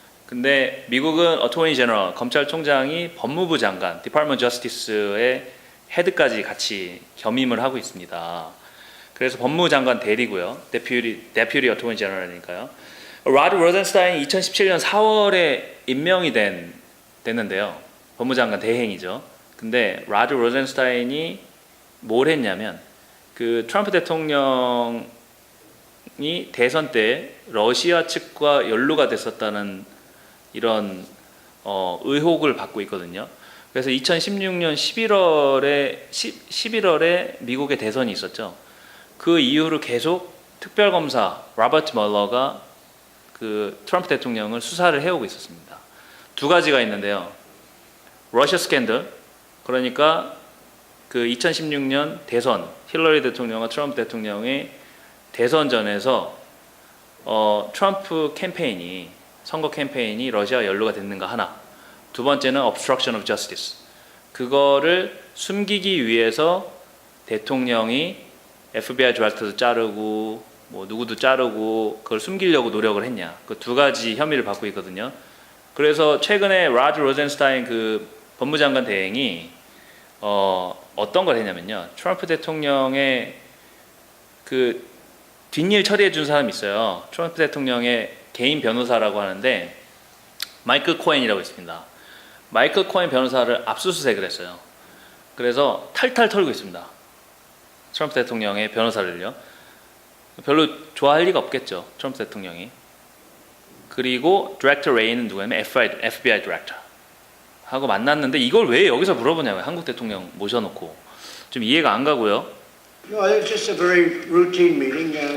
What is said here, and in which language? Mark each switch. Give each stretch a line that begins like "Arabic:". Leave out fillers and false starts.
Korean: 근데 미국은 Attorney General, 검찰총장이 법무부 장관, Department of Justice의 헤드까지 같이 겸임을 하고 있습니다. 그래서 법무장관 대리고요. Deputy Attorney General이니까요. 라드 로젠스타인이 2017년 4월에 임명이 됐는데요. 법무장관 대행이죠. 근데 라드 로젠스타인이 뭘 했냐면 트럼프 대통령이 대선 때 러시아 측과 연루가 됐었다는 이런 의혹을 받고 있거든요. 그래서 2016년 11월에 미국의 대선이 있었죠. 그 이후로 계속 특별검사 로버트 멀러가 트럼프 대통령을 수사를 해오고 있었습니다. 2가지가 있는데요. 러시아 스캔들, 그러니까 2016년 대선, 힐러리 대통령과 트럼프 대통령의 대선전에서 트럼프 캠페인이, 선거 캠페인이 러시아 연루가 됐는가 하나.
English: 2번째는 obstruction of justice.
Korean: 그거를 숨기기 위해서 대통령이 FBI 디렉터도 자르고 누구도 자르고 그걸 숨기려고 노력을 했냐. 그 2가지 혐의를 받고 있거든요. 그래서 최근에 라드 로젠스타인 법무장관 대행이 어떤 걸 했냐면요. 트럼프 대통령의 뒷일 처리해 준 사람이 있어요. 트럼프 대통령의 개인 변호사라고 하는데 마이클 코엔이라고 있습니다. 마이클 코엔 변호사를 압수수색을 했어요. 그래서 탈탈 털고 있습니다. 트럼프 대통령의 변호사를요. 별로 좋아할 리가 없겠죠. 트럼프 대통령이. 그리고 디렉터 레이는 누구냐면 FBI 디렉터 하고 만났는데 이걸 왜 여기서 물어보냐고요. 한국 대통령 모셔놓고. 좀 이해가 안 가고요.
English: No, it's just a very routine meeting.